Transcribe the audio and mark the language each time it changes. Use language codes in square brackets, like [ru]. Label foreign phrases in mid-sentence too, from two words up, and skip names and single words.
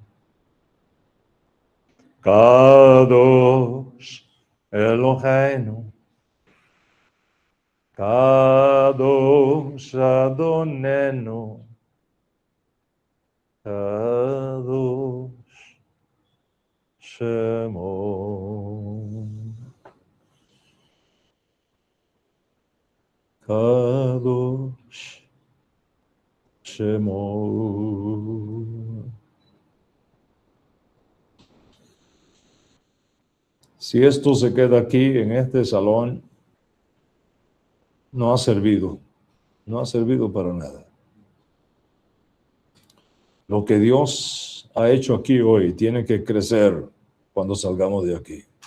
[he] קדוש אלוהינו קדוש אדונינו קדוש שמו. קדוש שמו. [es] Si esto se queda aquí en este salón, no ha servido para nada. Lo que Dios ha hecho aquí hoy tiene que crecer cuando salgamos de aquí.